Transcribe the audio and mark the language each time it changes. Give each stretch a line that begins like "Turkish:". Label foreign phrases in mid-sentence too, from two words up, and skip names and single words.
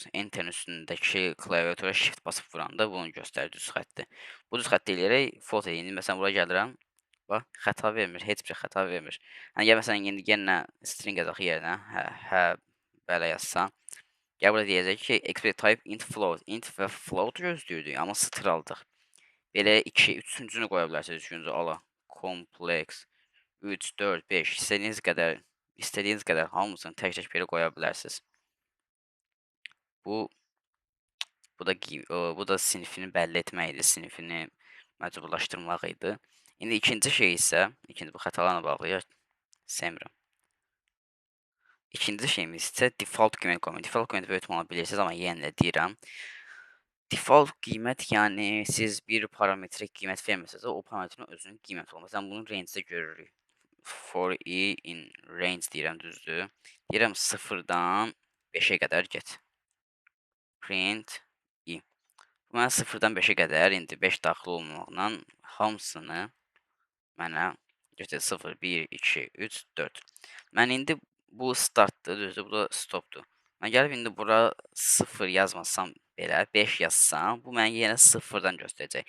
Azerbaijani: Enterin üstündəki klaviatura shift basıb vuranda bunu göstərir düz xətti. Bu düz xətti eləyərək float edin. Məsələn, bura gəlirəm. Bax, xəta vermir, heç bir xəta vermir. Yəni, gəl məsələn, indi yenə string yazaq yerinə. Belə yazsan. Gəl burada deyəcək ki,
English: expect type int float.
Azerbaijani: Int və float gözləyirdik, amma sıtır aldıq. Belə 2, üçüncünü qoya bilərsiniz. Üçüncü ala. Complex. 3, 4, 5. İstədiyiniz qədər hamısını tək-tək belə qoya bilərsiniz. Bu da sinifini bəlli etmək idi, sinifini məcburlaşdırmaq idi. İndi ikinci şey isə, bu xətalarla bağlı sevmirəm. İkinci şeyimiz isə default qiymət qoymaq. Default qiymət böyük ehtimalla bilirsiniz, amma yenə də deyirəm. Default qiymət, yəni siz bir parametrə qiymət verməsəz, o parametrin özünün qiyməti olur. Məsələn, bunu range-də görürük.
English: For i in range
Azerbaijani: deyirəm, düzdür? Deyirəm 0-dan 5-ə qədər get.
English: Print i.
Azerbaijani: Mənə 0-dan 5-ə qədər, indi 5 daxil olmaqla hamısını mənə götür 0, 1, 2, 3, 4. Mən indi bu startdır, düzdür? Bu da stopdur. Mən gəlib indi bura 0 yazmasam belə, 5 yazsam, bu mənə yenə 0-dan göstərəcək.